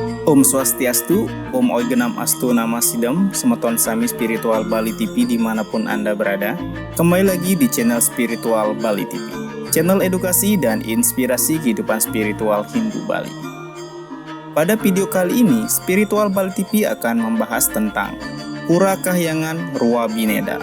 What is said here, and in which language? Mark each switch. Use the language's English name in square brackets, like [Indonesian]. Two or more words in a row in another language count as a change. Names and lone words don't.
[Sanskrit] Om Swastiastu, Om Oigenam Astu Nama Sidam, [Balinese] Semeton Sami [Indonesian] Spiritual Bali TV dimanapun Anda berada. Kembali lagi di channel Spiritual Bali TV, channel edukasi dan inspirasi kehidupan spiritual Hindu Bali. Pada video kali ini, Spiritual Bali TV akan membahas tentang Pura Kahyangan Rua Bineda.